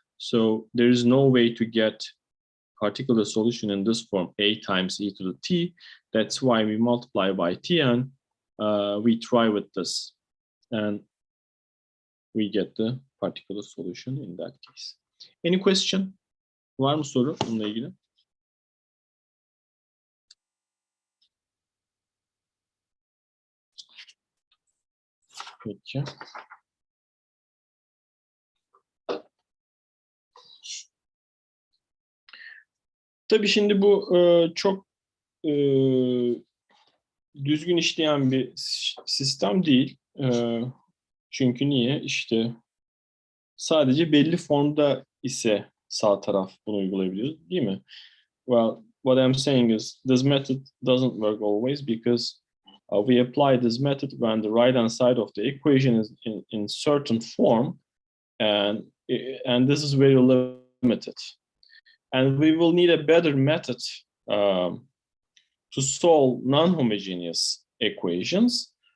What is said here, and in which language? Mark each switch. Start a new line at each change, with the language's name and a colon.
English: So there is no way to get particular solution in this form, a times e to the t. That's why we multiply by t, and we try with this, and we get the particular solution in that case. Any question?
Turkish: Var mı soru bununla ilgili? Peki. Tabii şimdi bu çok düzgün işleyen bir sistem değil. Çünkü niye? İşte sadece belli formda ise sağ taraf bunu uygulayabiliyoruz, değil mi?
English: Well, what I'm saying is this method doesn't work always, because we apply this method when the right-hand side of the equation is in certain form, and this is very limited. And we will need a better method to solve non-homogeneous equations.